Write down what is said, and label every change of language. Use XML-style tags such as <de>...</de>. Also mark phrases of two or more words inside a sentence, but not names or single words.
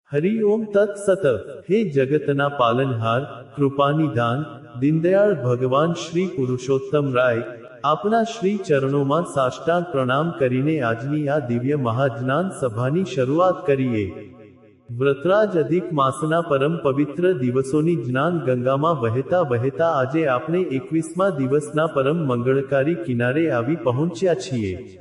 <sa>हरि ओम तत्सत।</sa> <gu>હે જગતના પાલનહાર, કૃપાનિધાન, દીનદયાળ ભગવાન શ્રી પુરુષોત્તમ રાય, આપના શ્રી ચરણોમાં સાષ્ટાંગ પ્રણામ કરીને આજની આ દિવ્ય મહાજ્ઞાન સભાની શરૂઆત કરીએ। વ્રતરાજ અધિક માસના પરમ પવિત્ર દિવસોની જ્ઞાન ગંગામાં વહેતા વહેતા આજે આપણે 21મા દિવસના પરમ મંગળકારી કિનારે આવી પહોંચ્યા છીએ।</gu>